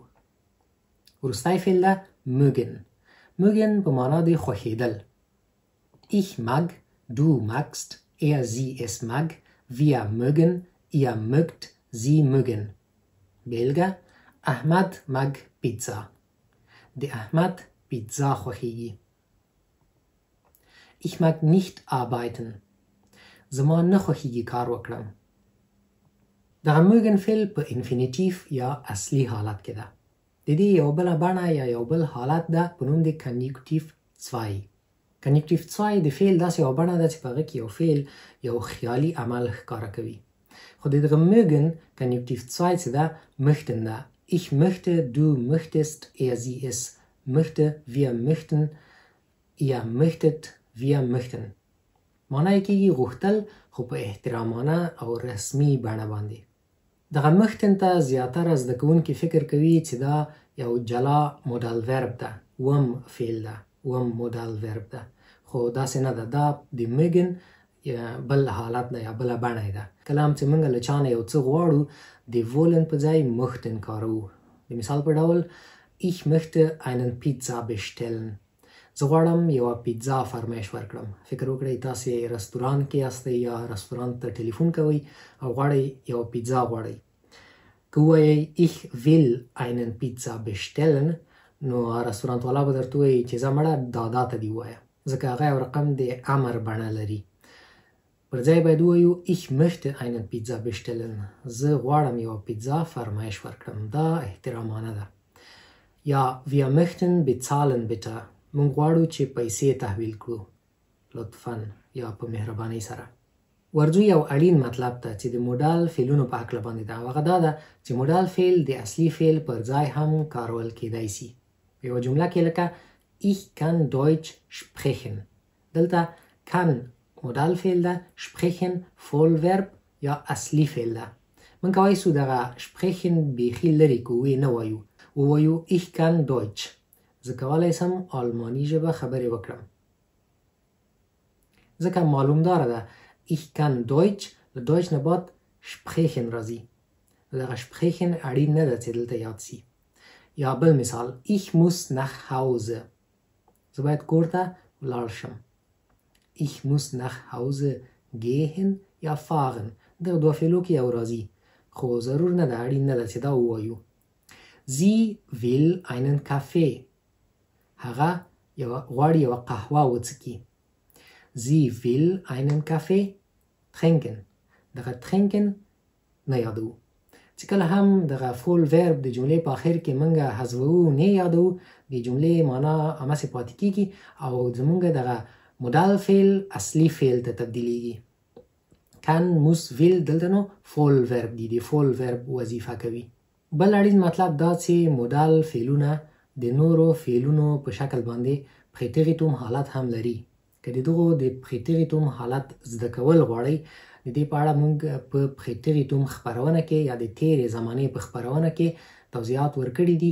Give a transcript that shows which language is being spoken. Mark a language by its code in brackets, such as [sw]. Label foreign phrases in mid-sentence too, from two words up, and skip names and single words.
[ps] وروستی فعل ده mögen. mögen په معنا د خوښېدل. [de] ich mag, du magst, sie es mag, wir mögen, ihr mögt, sie mögen. [ps] بیلګه احمد mag پیتزا. د احمد پیتزا خوښیږي. [de] ich mag nicht arbeiten. [ps] زما نه خوښیږي کار وکړم. دغه mögen فعل په انفینیټیف یا اصلي حالت کې ده. د دې یو بله بڼه یا یو بل حالت ده په نوم د کنیکټیف 2. کنیکټیف 2 د فعل داسې یوه بڼه ده چې په هغه کې یو فعل یو خیالي عمل ښکاره کوي. خو د دغه mögen کنیکټیف 2 چې ده möchten ده. [de] ich möchte, du möchtest, sie es möchte, wir möchten, ihr möchtet, wir möchten. [ps] معنی یې کېږي غوښتل خو په احترامانه او رسمي بڼه باندې. دغه möchten ته زیاتره زده کوونکي فکر کوي چې دا یو جلا مودال ورب ده، وم فعل ده، وم مودال ورب ده. خو داسې نه ده. دا د mögen بل حالت ده یا بله بڼه ده. کله هم چې موږ له چا نه یو څه غواړو د wollen په ځای möchten کاروو. د مثال په ډول [de] ich möchte einen Pizza bestellen. [ps] زه غواړم یوه پیتزا فرمایش ورکړم. فکر وکړئ تاسې رستوران کې یاستئ یا رستوران ته ټلیفون کوئ او غواړئ یوه پیتزا غواړئ. که ووایئ [de] ich will einen Pizza bestellen، [ps] نو رستورانت والا به درته ووایي چې ځه مړه دا ته دې ووایه، ځکه هغه یو رقم د امر بڼه لري. پر ځای باید ووایو [de] ich möchte einen Pizza bestellen. [ps] زه غواړم یوه پیتزا فرمایش ورکړم. دا احترامانه ده. [de] یا wir möchten bezahlen bitte. [ps] موږ غواړو چې پیسې تحویل کړو. لطفاً یا په مهربانۍ سره. ورځو یو اړین مطلب ته چې د موډال فعلونو په هکله باندې ده. هغه دا ده چې موډال فعل د اصلي فعل پر ځای هم کارول کېدای سي. په یوه جمله کې لکه [de] ich kann Deutsch sprechen. [ps] دلته kann مودال فعل ده، sprechen فولورب یا اصلي فعل ده. من کولی سو دغه sprechen بیخي لرې کو وی نه وایو، ووایو [de] ich kann Deutsch. [ps] زه کولی سم آلماني ژبه خبرې وکړم. ځکه معلوم داره ده [de] ich kann Deutsch [ps] له Deutsch نه بعد sprechen راځي. دغه sprechen اړین نه ده چې دلته یاد سي. یا بل مثال [de] ich muss nach Hause. [ps] زه باید کور ته ولاړ شم. [de] ich muss nach Hause gehen یا fahren. [ps] دغه دوه فعلو کې یو راځي، خو ضرور نه ده، اړین نه ده چې دا ووایو. [de] sie will einen Kaffee. [ps] هغه غواړي یوه قهوه وڅکي. [de] sie will einen Kaffee trinken. [ps] دغه trinken نه یادو. چې کله هم دغه فول ورب د جملې په آخر کې موږ حذفوو نه یادو، د جملې معنا هماسې پاتې کېږي او زموږ دغه مودال فعل اصلي فعل ته تبدیلیږي. [de] kann muss will [ps] دلته نو فول ورب دي، د فول ورب وظیفه کوي. بل اړین مطلب دا چې مودال فعلونه د نورو فعلونو په شکل باندې پریتریتوم حالت هم لري. که د دغو د پریتریتوم حالت زده کول غواړئ، د دې په اړه موږ په پریتریتوم خپرونه کې یا د تیرې زمانې په خپرونه کې توضیحات ورکړي دي.